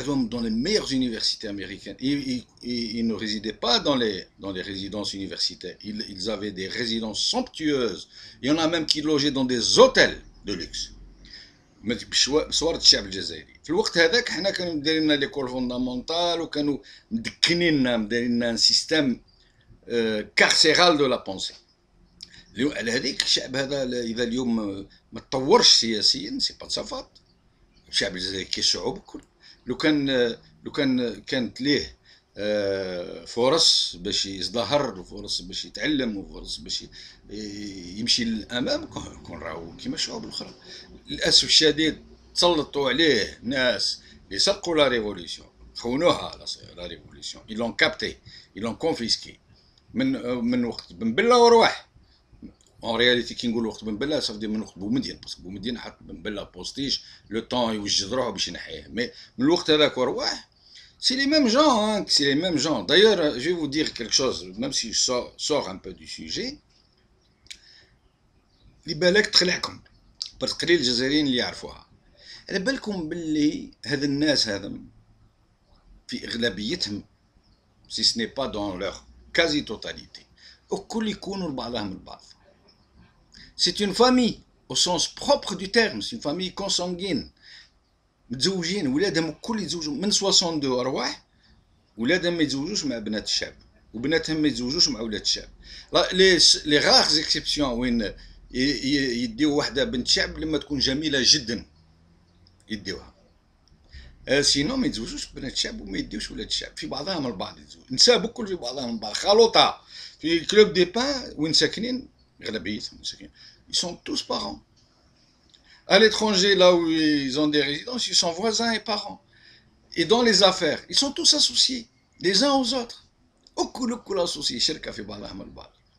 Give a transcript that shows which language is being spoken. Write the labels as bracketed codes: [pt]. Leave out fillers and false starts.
[fr] Dans les meilleures universités américaines. Ils ne résidaient pas dans les résidences universitaires. Ils avaient des résidences somptueuses. Il y en a même qui logeaient dans des hôtels de luxe. [ar] بصورة الشعب الجزائري. في الوقت هذاك حنا كانوا مدايرين لنا ليكول فوندامونتال وكانوا مدكنيننا مدايرين ان سيستم كارسيرال دو لا بونسي. على هذيك الشعب هذا اذا اليوم ما تطورش سياسيا سي با تصفات. الشعب الجزائري كالشعوب الكل لو كانت ليه فرص باش يزدهر وفرص باش يتعلم وفرص باش يمشي للامام كون راهو كيما الشعوب الاخرى. للاسف الشديد تسلطوا عليه ناس اللي سرقوا لا ريفوليسيون، خونوها لا ريفوليسيون، [fr] ils l'ont capté, ils l'ont confisqué [ar] من وقت بن بله ورواح. [fr] En réalité [ar] كي نقول وقت بن بله صافي من وقت بومدين، باسكو بومدين حط بن بله بوستيج لو طون يوجد روحه باش ينحيه، مي من الوقت هذاك ورواح [fr] c'est les mêmes gens, [ar] hein, c'est les mêmes gens. [fr] D'ailleurs, je vais vous dire quelque chose, même si je sors un peu du sujet. [ar] اللي بالك تخلعكم برك قليل الجزائريين اللي يعرفوها. على بالكم باللي هاد الناس هذا في اغلبيتهم [fr] si ce n'est pas dans leur quasi totalité [ar] الكل يكونوا لبعضهم البعض. [fr] C'est une famille au sens propre du terme, c'est une famille consanguine. [ar] متزوجين ولادهم الكل يتزوجوا من 62 ارواح. ولادهم ما يتزوجوش مع بنات الشعب وبناتهم ما يتزوجوش مع ولاد الشعب. لي غاغ اكسبسيون وين يديو واحده بنت شعب لما تكون جميله جدا يديوها. سينو ما يتزوجوش بنات الشعب وما يديوش ولاد الشعب. في بعضهم البعض يتزوج النساء بكل في بعضهم البعض خلوطه. في كلوب دي بان وين ساكنين اغلبيتهم ساكنين [fr] ils sont tous parents. À l'étranger, là où ils ont des résidences, ils sont voisins et parents. Et dans les affaires, ils sont tous associés, les uns aux autres. [ar] الكل associés, شركة في بعضهم البعض.